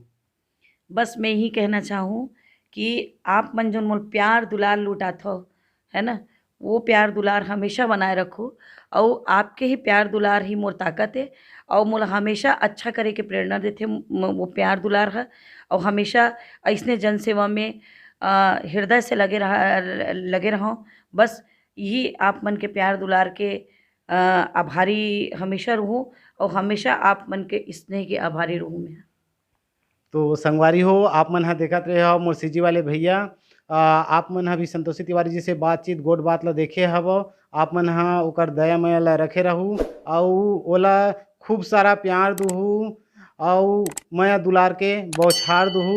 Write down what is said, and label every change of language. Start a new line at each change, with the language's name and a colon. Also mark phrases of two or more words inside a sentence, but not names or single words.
Chhattisgarhi: बस मैं यही कहना चाहूँ कि आप मन जो मोल प्यार दुलार लुटात हो है ना वो प्यार दुलार हमेशा बनाए रखो और आपके ही प्यार दुलार ही मोर ताकत है और मोला हमेशा अच्छा करे के प्रेरणा देते वो प्यार दुलार है और हमेशा ऐसने जनसेवा में हृदय से लगे रहो। बस यही आप मन के प्यार दुलार के आभारी हमेशा रहूँ और हमेशा आप मन के स्नेह के आभारी रहूँ मैं। तो संगवारी हो आप मन ह देखत रहे हो मोर सिजी वाले भैया आप मन ह भी संतोषी तिवारी जी से बातचीत गोट बात ला देखे हव। आप मन ह ओकर दया माया ला रखे रहू और ओला खूब सारा प्यार दूहू और माया दुलार के बौछार दूहू।